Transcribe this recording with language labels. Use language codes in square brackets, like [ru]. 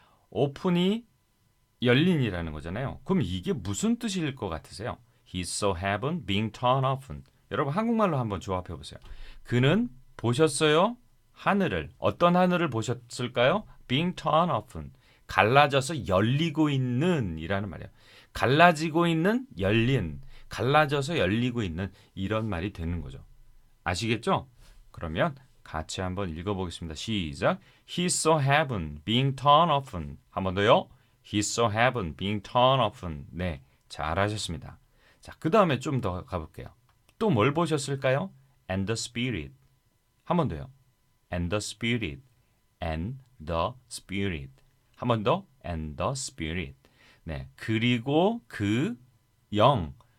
[ko] open이 열린이라는 거잖아요. 그럼 이게 무슨 뜻일 것 같으세요? [en] He saw heaven being torn open. [ko] 여러분 한국말로 한번 조합해 보세요. 그는 보셨어요? 하늘을. 어떤 하늘을 보셨을까요? [en] being torn open. [ko] 갈라져서 열리고 있는 이라는 말이에요. 갈라지고 있는, 열린. 갈라져서 열리고 있는 이런 말이 되는 거죠. 아시겠죠? [en] 그러면 같이 한번 읽어보겠습니다. [ko] 시작. [en] He saw heaven being torn open. [ko] 한 번 더요. [en] He saw heaven being torn open. [ko] 네, 잘하셨습니다. 자, 그 다음에 좀 더 가볼게요. 또 뭘 보셨을까요? [en] And the Spirit. [ko] 한 번 더요. [en] And the Spirit. And the Spirit. [ko] 한 번 더. [en] And the Spirit. [ko] 네, 그리고 그 영.